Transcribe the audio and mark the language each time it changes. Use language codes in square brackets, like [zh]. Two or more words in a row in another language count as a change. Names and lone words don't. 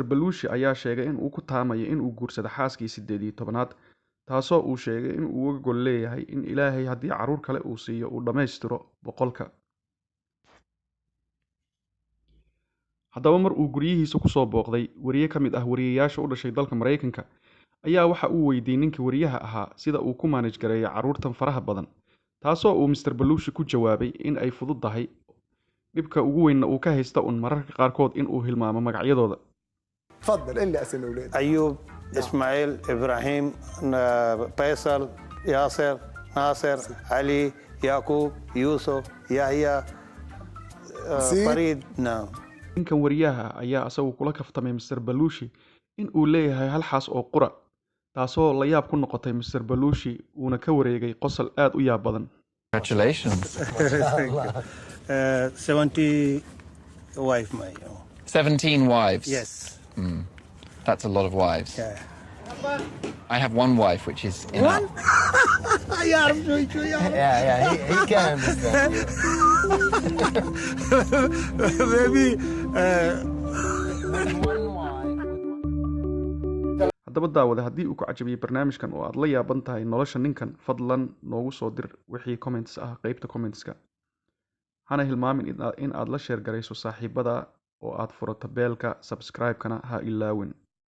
[so] Baluushi ayaa sheegay in uu ku taamayo in uu guursado xaaskii 18aad taasoo uu sheegay in uu uga gol leeyahay in Ilaahay haddii caruur kale uu siiyo uu dhammaystiro boqolka haddaba mar uu guryihiisa ku soo booqday wariye ka mid ah wariyeyaasha u dhashay dalka Mareykanka ayaa waxa uu weydiiyay ninkii wariyaha ahaa sida uu ku manage gareeyo caruurtan faraha badan taasoo uu Mr. Baluushi ku jawaabay in ay fududahay dhibka ugu weynna uu ka haysta mararka qaarkood in uu hilmaamo magacyadooda [ar] تفضل اللي اسم اولادك أيوب إسماعيل إبراهيم فيصل ياسر ناصر علي يعقوب يوسف يحيى فريد نعم [so] ninkan wariyaha ayaa asagu kula kaftamay Mr. Baluushi in uu leeyahay hal xaas oo qura taasoo la yaab ku noqotay Mr. Baluushi uuna ka wareegay qosol aad u yaab badan [en] Congratulations. 70 wife my 17 wives. yes That's a lot of wives. yeah. I have one wife, which is enough. [ar] يعرف شوي [en] Yeah, he can understand you. maybe [so] haddaba daawada haddii uu ku cajabiyey barnaamijkan oo aad la yaaban tahay nolosha ninkan fadlan noogu soo dir wixii comments ah qaybta commentska hana hilmaamin in aad la sheer garayso saaxiibada oo aad furato beelka subscribe-kana ha ilaawin